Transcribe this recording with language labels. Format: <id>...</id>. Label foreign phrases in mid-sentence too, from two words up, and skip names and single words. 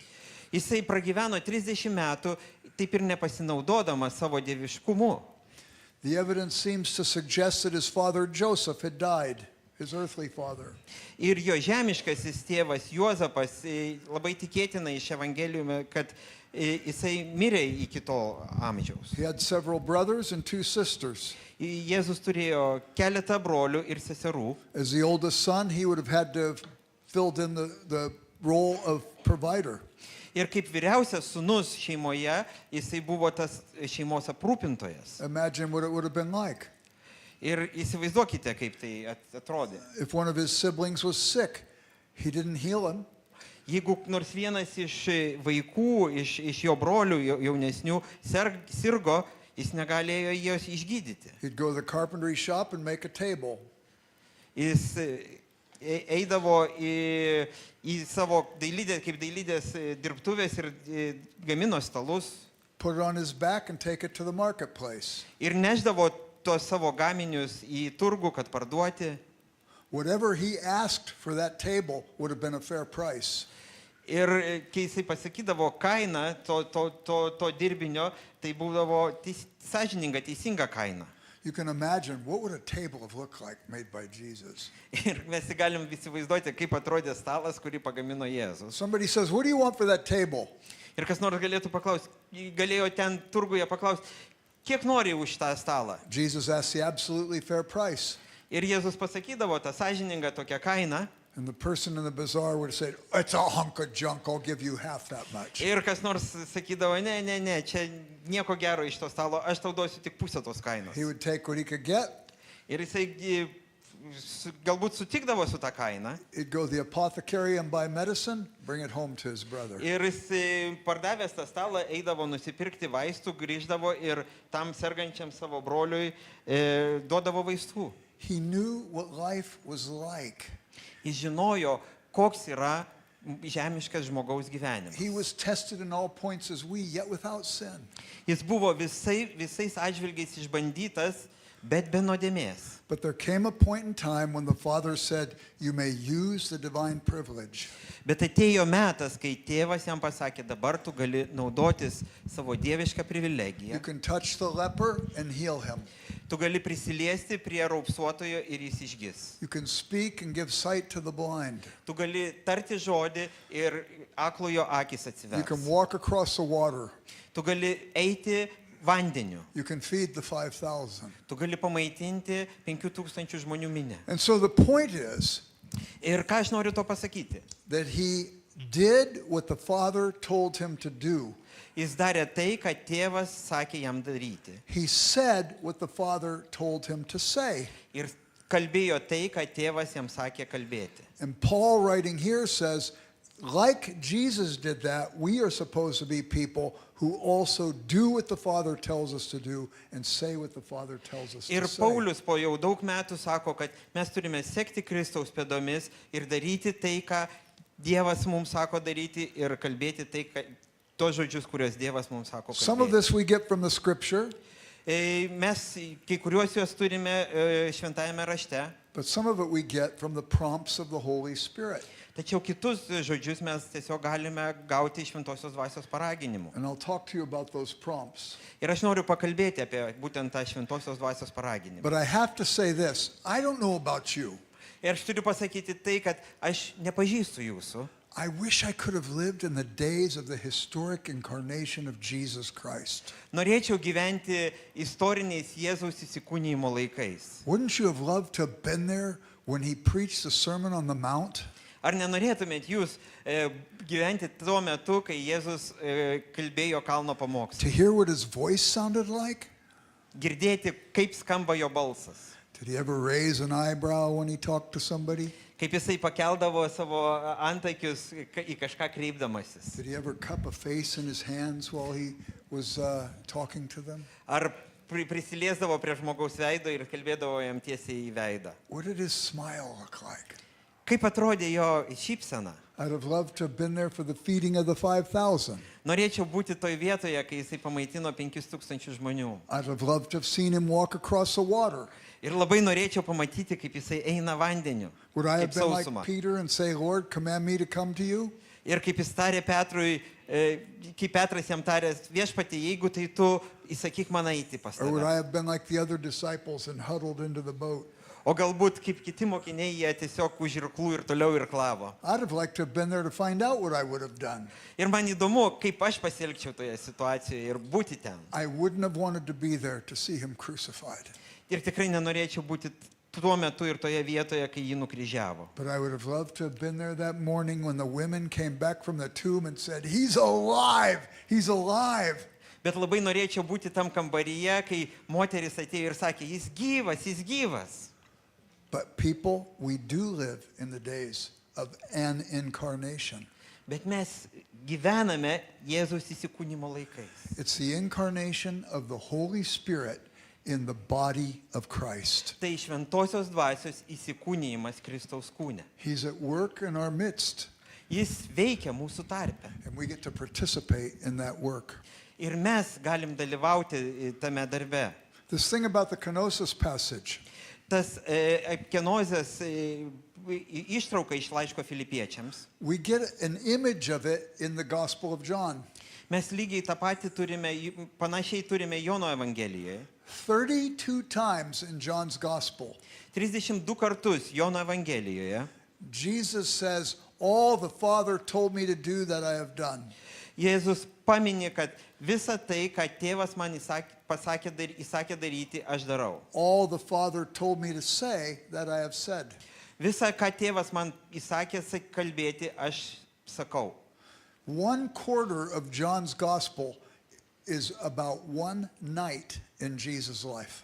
<lt>Jisai pragyveno 30 metų, taip ir nepasinaudodamas savo dieviškumu.</lt> <en>The evidence seems to suggest that his father Joseph had died, his earthly father.</en> <lt>Ir jo žemiškasis tėvas Juozapas labai tikėtina iš Evangelijų, kad jisai mirė iki to amžiaus.</lt> <en>He had several brothers and 2 sisters.</en> <lt>Jėzus turėjo keletą brolių ir seserų.</lt> <en>As the oldest son, he would have had to have filled in the role of provider.</en> <lt>Ir kaip vyriausias sūnus šeimoje, jisai buvo tas šeimos aprūpintojas.</lt> <en>Imagine what it would have been like.</en> <lt>Ir įsivaizduokite, kaip tai atrodė.</lt> <en>If one of his siblings was sick, he didn't heal him.</en> <lt>Jeigu nors vienas iš vaikų, iš jo brolių jaunesnių sirgo, jis negalėjo jos išgydyti.</lt> <en>He'd go to the carpentry shop and make a table.</en> <lt>Jis eidavo į savo dailidės dirbtuvės ir gamino stalus.</lt> <en>Put it on his back and take it to the marketplace.</en> <lt>Ir neždavo tos savo gaminius į turgų, kad parduoti.</lt> <en>Whatever he asked for that table would have been a fair price.</en> <lt>Ir kai jisai pasakydavo kainą to dirbinio, tai būdavo sąžininga, teisinga kaina.</lt> <en>You can imagine what would a table have looked like made by Jesus.</en> <lt>Ir mes galim įsivaizduoti, kaip atrodė stalas, kurį pagamino Jėzus.</lt> <en>Somebody says, "What do you want for that table?"</en> <lt>Ir kas nors galėjo ten turguje paklausti, kiek nori už tą stalą.</lt> <en>Jesus asked the absolutely fair price.</en> <lt>Ir Jėzus pasakydavo tą sąžiningą tokią kainą.</lt> <en>And the person in the bazaar would have said, "It's a hunk of junk, I'll give you half that much."</en> <lt>Ir kas nors sakydavo, ne, čia nieko gero iš to stalo, aš tau duosiu tik pusę tos kainos.</lt> <en>He would take what he could get.</en> <lt>Ir jisai galbūt sutikdavo su tą kainą.</lt> <en>He'd go to the apothecary and buy medicine, bring it home to his brother.</en> <lt>Ir jis pardavęs tą stalą eidavo nusipirkti vaistų, grįždavo ir tam sergančiam savo broliui duodavo vaistų.</lt> <en>He knew what life was like.</en> <lt>Jis žinojo, koks yra žemiškas žmogaus gyvenimas.</lt> <en>He was tested in all points as we, yet without sin.</en> <lt>Jis buvo visais atžvilgiais išbandytas, bet be nuodėmės.</lt> <en>But there came a point in time when the Father said, "You may use the divine privilege."</en> <lt>Bet atėjo metas, kai tėvas jam pasakė, dabar tu gali naudotis savo dievišką</lt> <en>You</en> <lt>privilegiją.</lt> <en>can touch the leper and heal him.</en> <lt>Tu gali prisiliesti prie raupsuotojo ir jis išgis.</lt> <en>You can speak and give sight to the blind.</en> <lt>Tu gali tarti žodį ir aklojo akis</lt> <en>You can</en> <lt>atsivers.</lt> <en>walk across the water.</en> <lt>Tu gali eiti vandeniu.</lt> <en>You can feed the 5,000.</en> <lt>Tu gali pamaitinti 5000 žmonių minę.</lt> <en>And so the point is</en> <lt>Ir ką aš noriu to pasakyti?</lt> <en>that he did what the Father told him to do.</en> <lt>Jis darė tai, ką tėvas sakė jam daryti.</lt> <en>He said what the Father told him to say.</en> <lt>Ir kalbėjo tai, ką tėvas jam sakė kalbėti.</lt> <en>And Paul writing here says, like Jesus did that, we are supposed to be people who also do what the Father tells us to do and say what the Father tells us</en> <lt>Ir</lt> <en>to say.</en> <lt>Paulius po jau daug metų sako, kad mes turime sekti Kristaus pėdomis ir daryti tai, ką Dievas mums sako daryti ir kalbėti tai, tos žodžius, kuriuos Dievas mums sako</lt> <en>Some of</en> <lt>kalbėti.</lt> <en>this we get from the scripture,</en> <lt>Mes kai kuriuos juos turime šventajame rašte,</lt> <en>but some of it we get from the prompts of the Holy Spirit.</en> <lt>tačiau kitus žodžius mes tiesiog galime gauti iš šventosios dvasios paraginimų.</lt> <en>And I'll talk to you about those prompts.</en> <lt>Ir aš noriu pakalbėti apie būtent tą šventosios dvasios paraginimą.</lt> <en>But I have to say this, I don't know about you.</en> <lt>Ir aš turiu pasakyti tai, kad aš nepažįstu jūsų.</lt> <en>I wish I could have lived in the days of the historic incarnation of Jesus Christ.</en> <lt>Norėčiau gyventi istoriniais Jėzaus įsikūnijimo laikais.</lt> <en>Wouldn't you have loved to have been there when he preached the Sermon on the Mount?</en> <lt>Ar nenorėtumėt jūs gyventi tuo metu, kai Jėzus kalbėjo kalno pamokslą?</lt> <en>To hear what his voice sounded like?</en> <lt>Girdėti, kaip skamba jo balsas.</lt> <en>Did he ever raise an eyebrow when he talked to somebody?</en> <lt>Kaip jisai pakeldavo savo antakius į kažką kreipdamasis.</lt> <en>Did he ever cup a face in his hands while he was talking to them?</en> <lt>Ar prisiliesdavo prie žmogaus veido ir kalbėdavo jam tiesiai į veidą.</lt> <en>What did his smile look like?</en> <lt>Kaip atrodė jo šypsena?</lt> <en>I'd have loved to have been there for the feeding of the 5,000.</en> <lt>Norėčiau būti toj vietoje, kai jisai pamaitino 5,000 žmonių.</lt> <en>I'd have loved to have seen him walk across the water.</en> <lt>Ir labai norėčiau pamatyti, kaip jisai eina vandeniu,</lt> <en>Would I</en> <lt>kaip</lt> <en>have been</en> <lt>sausuma.</lt> <en>like Peter and say, Lord, command me to come to you?</en> <lt>Ir kaip jis tarė Petrui, kai Petras jam tarė, viešpatie, jeigu tai tu, įsakyk man eiti pas</lt> <en>Or would I</en> <lt>tave.</lt> <en>have been like the other disciples and huddled into the boat?</en> <lt>O galbūt kaip kiti mokiniai, jie tiesiog už irklų ir toliau irklavo.</lt> <en>I'd have liked to have been there to find out what I would have done.</en> <lt>Ir man įdomu, kaip aš pasielgčiau toje situacijoje ir būti ten.</lt> <en>I wouldn't have wanted to be there to see him crucified.</en> <lt>Ir tikrai nenorėčiau būti tuo metu ir toje vietoje, kai jį nukryžiavo.</lt> <en>But I would have loved to have been there that morning when the women came back from the tomb and said, He's alive! He's alive!</en> <lt>Bet labai norėčiau būti tam kambaryje, kai moteris atėjo ir sakė, jis gyvas, jis gyvas.</lt> <en>But people, we do live in the days of an incarnation.</en> <lt>Bet mes gyvename Jėzaus įsikūnymo laikais.</lt> <en>It's the incarnation of the Holy Spirit in the body of Christ.</en> <lt>Tai šventosios dvasios įsikūnymas Kristaus kūne.</lt> <en>He's at work in our midst,</en> <lt>Jis veikia mūsų tarpe.</lt> <en>and we get to participate in that work.</en> <lt>Ir mes galim dalyvauti tame darbe.</lt> <en>This thing about the kenosis passage,</en> <lt>Tas kenozės ištrauka iš laiško Filipiečiams.</lt> <en>we get an image of it in the Gospel of John.</en> <lt>Mes lygiai tą patį turime, panašiai turime Jono Evangelijoje.</lt> <en>32 times in John's Gospel,</en> <lt>32 kartus Jono Evangelijoje</lt> <en>Jesus says, all the Father told me to do that I have done.</en> <lt>Jėzus paminė, kad visa tai, ką tėvas man įsakė daryti, aš darau.</lt> <en>All the Father told me to say that I have said.</en> <lt>Visa, ką tėvas man įsakė kalbėti, aš sakau.</lt> <en>1/4 of John's Gospel is about one night in Jesus' life.</en>